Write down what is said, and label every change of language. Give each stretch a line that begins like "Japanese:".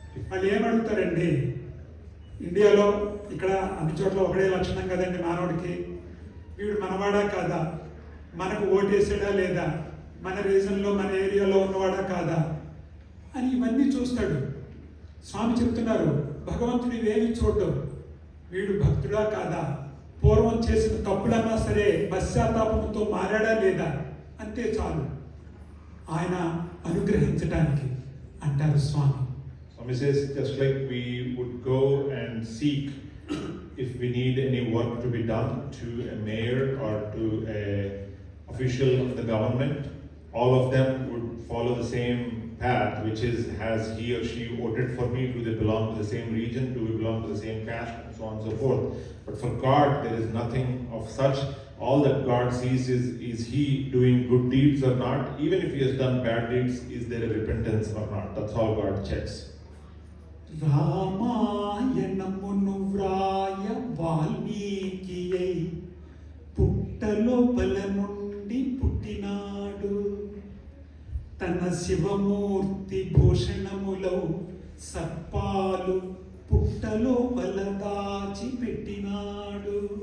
Telugu: వాళ్ళు ఏమడుగుతారండి, ఇండియాలో ఇక్కడ అన్ని చోట్ల ఒకటే లక్షణం కదండి మానవుడికి, వీడు మనవాడా కాదా, మనకు ఓటేసాడా లేదా, మన రీజన్లో మన ఏరియాలో ఉన్నవాడా కాదా అని ఇవన్నీ చూస్తాడు. స్వామి చెప్తున్నారు, భగవంతుడు ఇవేమి చూడడం, వీడు భక్తుడా కాదా, పూర్వం చేసిన తప్పులన్నా సరే పశ్చాత్తాపంతో మారాడా లేదా, అంతే చాలు ఆయన అనుగ్రహించడానికి అంటారు స్వామి.
English: Swami says, just like we would go and seek if we need any work to be done to a mayor or to a official of the government, all of them would follow the same path, which is, has he or she voted for me, do they belong to the same region, do we belong to the same caste, and so on and so forth. But for God, there is nothing of such. All that God sees is he doing good deeds or not, even if he has done bad deeds, is there a repentance or not. That's all God checks.
Telugu: రామాయణమును వ్రాయ వాల్మీకియై పుట్టలోపల నుండి పుట్టినాడు, తన శివమూర్తి భూషణములో సర్పాలు పుట్టలోపల దాచి పెట్టినాడు,